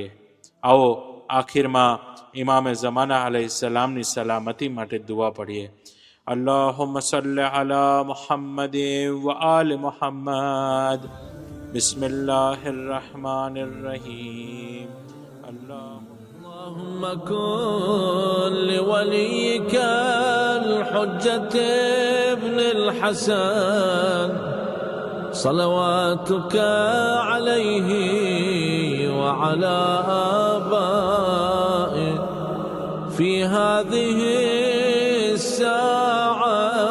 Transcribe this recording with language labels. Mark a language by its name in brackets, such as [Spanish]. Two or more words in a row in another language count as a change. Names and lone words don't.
[Gujarati] આવો આખિરમાં ઇમામે ઝમાના અલૈહિસ્સલામની સલામતી માટે દુઆ પડીએ. [Arabic] اللهم صل على محمد وآل محمد. بسم الله الرحمن الرحيم. اللهم كن لوليك الحجة ابن الحسن صلواتك عليه وعلى آبائه في هذه الساعة